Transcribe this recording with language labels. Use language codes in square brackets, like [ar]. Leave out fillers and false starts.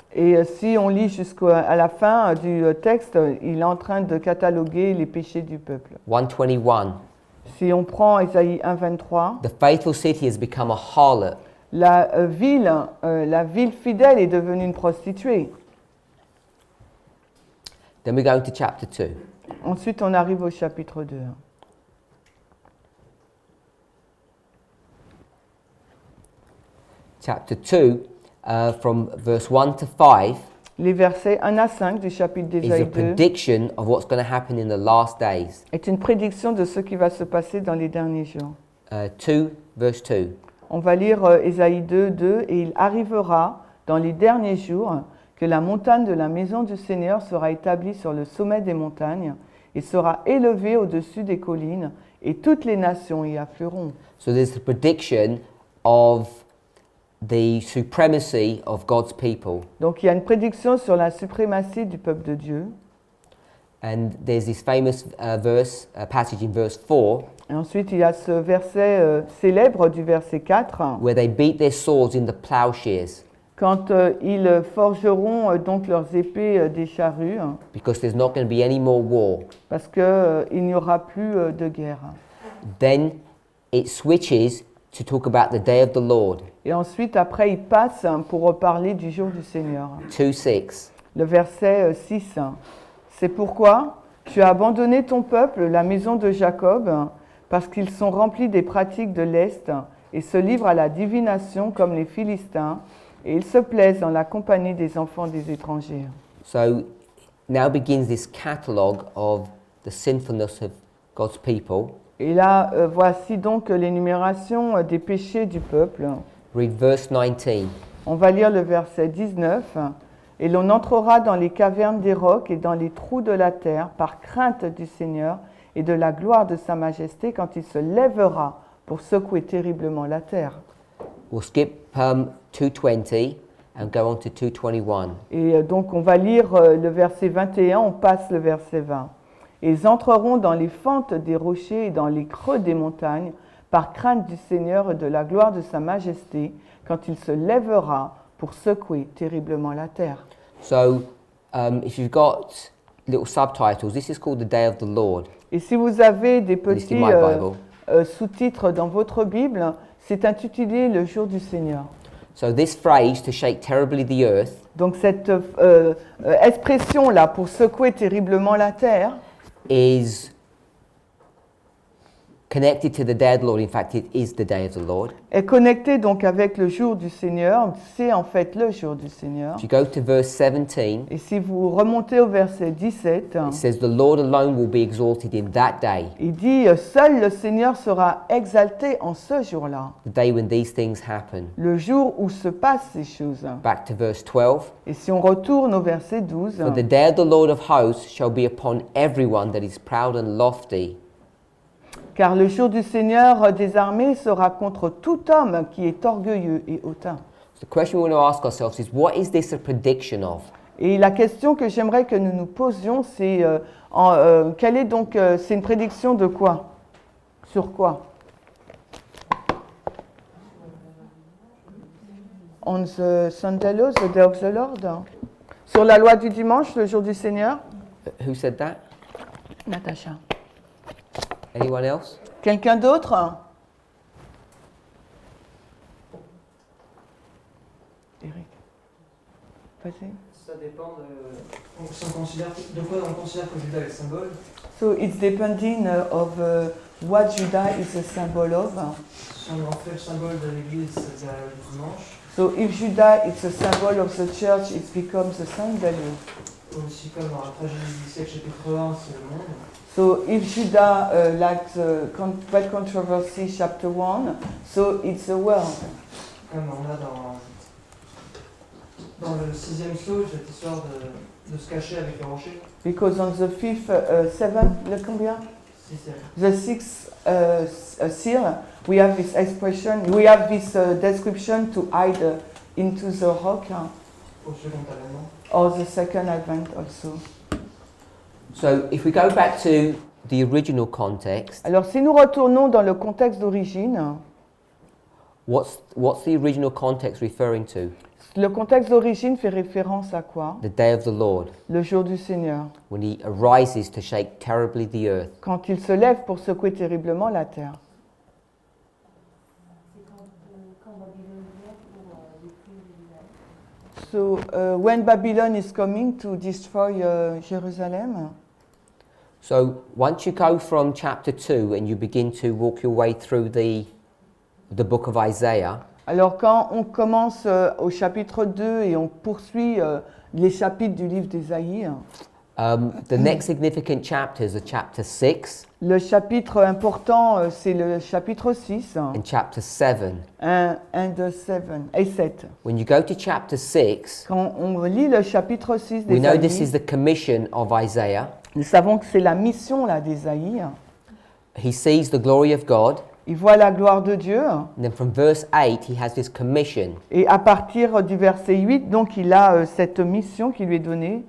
[fr] Et si on lit jusqu'à la fin du texte, il est en train de cataloguer les péchés du peuple. 121. Si on prend Ésaïe 1:23, [en] The faithful city has become a harlot. [fr] la ville fidèle est devenue une prostituée. [en] Then we go into chapter 2. [fr] Ensuite, on arrive au chapitre 2. [en] Chapter 2, from verse 1 to 5, [fr] Les versets 1 à 5 du chapitre [en] is a [fr] d'Ésaïe 2 [en] prediction of what's going to happen in the last days. [fr] est une prédiction de ce qui va se passer dans les derniers jours. [en] 2, verse 2. [fr] On va lire Ésaïe 2:2 et il arrivera dans les derniers jours que la montagne de la maison du Seigneur sera établie sur le sommet des montagnes et sera élevée au-dessus des collines et toutes les nations y afflueront. [en] So there's a prediction of the supremacy of God's people. [fr] Donc il y a une prédiction sur la suprématie du peuple de Dieu. [en] And there's this famous passage in verse 4, [fr] Et ensuite il y a ce verset célèbre du verset 4 [en] where they beat their swords in the plowshares, [fr] quand ils forgeront donc leurs épées des charrues [en] because there's not going to be any more war. [fr] parce qu'il n'y aura plus de guerre. [en] Then it switches to talk about the day of the Lord. [fr] Et ensuite, après, il passe pour parler du jour du Seigneur. [en] 2:6. [fr] Le verset 6. C'est pourquoi tu as abandonné ton peuple, la maison de Jacob, parce qu'ils sont remplis des pratiques de l'Est et se livrent à la divination comme les Philistins, et ils se plaisent dans la compagnie des enfants des étrangers. [en] So now begins this catalogue of the sinfulness of God's people. [fr] Et là, voici donc l'énumération des péchés du peuple. [en] Read verse 19. [fr] On va lire le verset 19. Et l'on entrera dans les cavernes des rocs et dans les trous de la terre par crainte du Seigneur et de la gloire de sa majesté quand il se lèvera pour secouer terriblement la terre. [en] We'll skip 2:20 and go on to 2:21. [fr] Et donc on va lire le verset 21, on passe le verset 20. Et ils entreront dans les fentes des rochers et dans les creux des montagnes par crainte du Seigneur et de la gloire de sa majesté quand il se lèvera pour secouer terriblement la terre. [en] So if you've got little subtitles, this is called the day of the Lord. [fr] Et si vous avez des [en] Least in [fr] petits [en] my Bible. [fr] sous-titres dans votre Bible, c'est intitulé le jour du Seigneur. [en] So this phrase, to shake terribly the earth, [fr] Donc cette expression-là pour secouer terriblement la terre [en] is connected to the day of the Lord. In fact, it is the day of the Lord. [fr] est connecté donc avec le jour du Seigneur. C'est en fait le jour du Seigneur. [en] If you go to verse 17, [fr] Et si vous remontez au verset 17, [en] it says, "The Lord alone will be exalted in that day, [fr] il dit seul le Seigneur sera exalté en ce jour-là, [en] the day when these things happen." [fr] le jour où se passent ces choses. [en] Back to verse 12. [fr] Et si on retourne au verset 12, [en] For the day of the Lord of hosts shall be upon everyone that is proud and lofty, [fr] car le jour du Seigneur des armées sera contre tout homme qui est orgueilleux et hautain. [en] So the question we want to ask ourselves is, what is this a prediction of? [fr] Et la question que j'aimerais que nous nous posions, c'est quelle est donc c'est une prédiction de quoi? Sur quoi? [en] On the Sunday law, the day of the Lord. [fr] Sur la loi du dimanche, le jour du Seigneur. [en] Who said that? Natacha. Anyone else? [fr] Quelqu'un d'autre? Eric. Vas-y. Ça dépend si on considère, de quoi on considère que Judas est le symbole. [en] So it's depending of what Judah is a symbol of. [fr] Si on en fait le symbole de l'église, c'est le dimanche. [en] So if Judah is a symbol of the church, it becomes a Sunday. [fr] Aussi comme dans la tragédie du siècle chapitre 1, c'est le monde. [en] So if Judah like the Great Controversy chapter 1, so it's the world. [fr] Comme on a dans le 6e saut, cette histoire de se cacher avec le rocher. [en] Because on the fifth, [fr] le combien? 6e. [en] The sixth seal, we have this expression, we have this description to hide into the rock, [fr] Au second avènement. [en] or the second advent also. So if we go back to the original context, [fr] Alors si nous retournons dans le contexte d'origine, [en] what's the original context referring to? [fr] le contexte d'origine fait référence à quoi? [en] The day of the Lord, [fr] Le jour du Seigneur, [en] when he arises to shake terribly the earth. [fr] quand il se lève pour secouer terriblement la terre. C'est quand Babylone vient pour détruire Jérusalem. [en] So when Babylon is coming to destroy Jerusalem, So once you go from chapter 2 and you begin to walk your way through the book of Isaiah, [fr] alors quand on commence au chapitre 2 et on poursuit les chapitres du livre d'Ésaïe, [en] the next significant chapters are chapter 6 [fr] le chapitre important c'est le chapitre 6 [en] and chapter 7. [fr] 1 et 7. [en] When you go to chapter 6, [fr] Quand on lit le chapitre 6 [en] we know this is [fr] d'Ésaïe, [en] the commission of Isaiah. [fr] nous savons que c'est la mission là d'Ésaïe. [en] He sees the glory of God, [fr] Il voit la gloire de Dieu [en] and then from verse 8 he has this commission. [fr] et à partir du verset 8, donc il a cette mission qui lui est donnée